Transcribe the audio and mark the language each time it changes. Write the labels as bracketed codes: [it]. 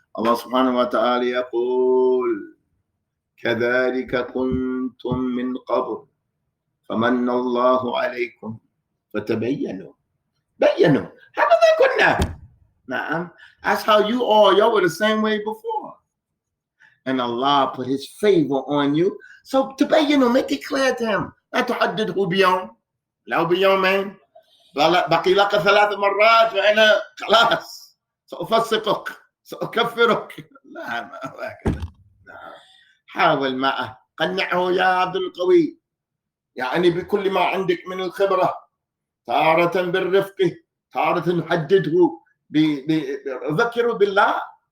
[ar] الله سبحانه وتعالى يقول كذلك كنتم من قبل فمن الله عليكم فتبينوا. بينوا، هكذا كنا. نعم. [en] That's how you were the same way before. And Allah put his favor on you. So تبينوا, make it clear to him. [ar] لا تحدده بيوم، لو بيومين بقي لك 3 مرات وأنا خلاص سأفسقك سأكفرك. لا، ما هكذا. حاول معه، قنعه يا عبد القوي، يعني بكل ما عندك من الخبرة، تارة بالرفق، تارة نحدده ذكره بالله.